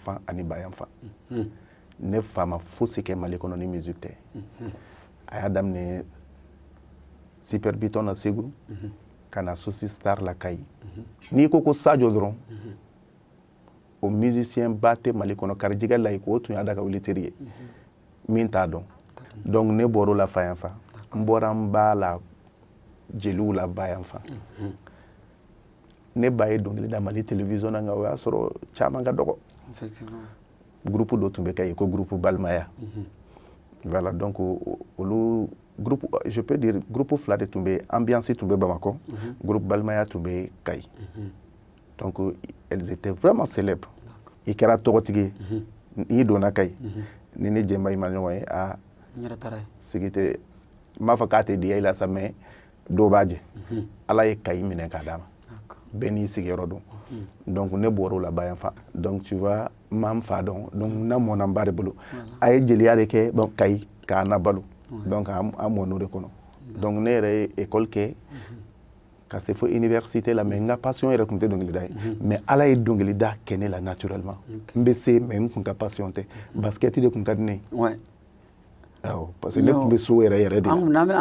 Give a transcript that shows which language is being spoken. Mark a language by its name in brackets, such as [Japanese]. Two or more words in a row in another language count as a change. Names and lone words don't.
[Bambara] fan ani ba yan fan ne fa ma fosi kɛ Mali kɔnɔ ni musique tɛ a y'a daminɛ Super Biton na Segu ka na Sosi Star la Kayi n'i ko ko Sadio dɔrɔn o musicien ba tɛ Mali kɔnɔ Karijigɛ Layiko o tun y'a da ka wuliteri ye min t'a dɔn donc ne bɔra o la fa yan fan n bɔra n ba la jeliw la ba yan fan ne ba ye dɔnkili da Mali télévision na nka o y'a sɔrɔ caman ka dɔgɔ groupe dɔ tun bɛ kɛ yen ko groupe Balimaya voilà donc olu groupe, [French] je peux dire groupe [Bambara] fila de tun bɛ ambiance tun bɛ Bamako, groupe balimaya tun bɛ Kayi. [French] Donc elles étaient vraiment célèbres. [Bambara] I kɛra tɔgɔtigi i donna Kayi ni ne jɛnba ma ɲɔgɔn ye a sigi tɛ n b'a fɔ k'a tɛ diya i la sa mais dɔw b'a jɛ Ala ye Kayi minɛ k'a d'a ma bɛɛ n'i sigiyɔrɔ don donc ne bɔra o la ba yan fa donc [French] tu vois [Bambara] n m'an fa dɔn donc n'a mɔna n ba de bolo a ye jeliya de kɛ bon Kayi k'a na balo donc an mɔna o de kɔnɔ donc ne yɛrɛ ye école kɛ ka se fo université la mais n ka passion yɛrɛ tun tɛ dɔnkilida ye mais Ala ye dɔnkilida kɛ ne la naturellement n bɛ se mais n kun ka passion tɛ basket de kun ka di ne ye awɔ parce que ne tun bɛ so yɛrɛ yɛrɛ de la